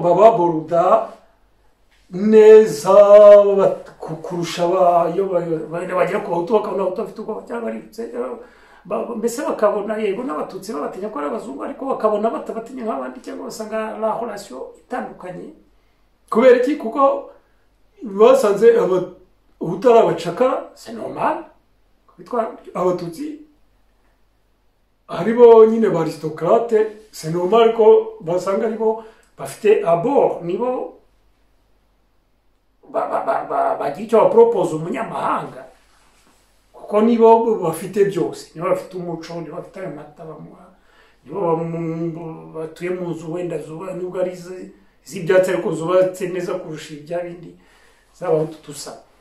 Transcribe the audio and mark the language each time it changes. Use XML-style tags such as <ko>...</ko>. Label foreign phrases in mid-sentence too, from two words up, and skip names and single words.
<rw>bababoruda neza kurusha iyo bagera ku bahutu bakabona abahutu bafite ubwoba cyangwa aributse mbese bakabona yego n'abatutsi babatinya ko ari abazungu ariko bakabona batabatinya nk'abandi cyangwa basanga</rw> <fr>la relation</fr> <rw>itandukanye kubera iki kuko basanze ubutari abacakara</rw> <fr>c'est normal</fr> <rw>abatutsi aribo nyine ba aristocrate</rw> <fr>c'est normal</fr> <rw>ko basanga aribo bafite abord nibo bagira icyo bapropose umunyamahanga kuko nibo bafite byose nibo bafite umuco nibo bafite ayo mata bamuha nibo batuye mu nzu wenda zuba nubwo ari z'ibyatsi ariko zubatse neza kurusha ibya bindi z'abahutu tusa</rw>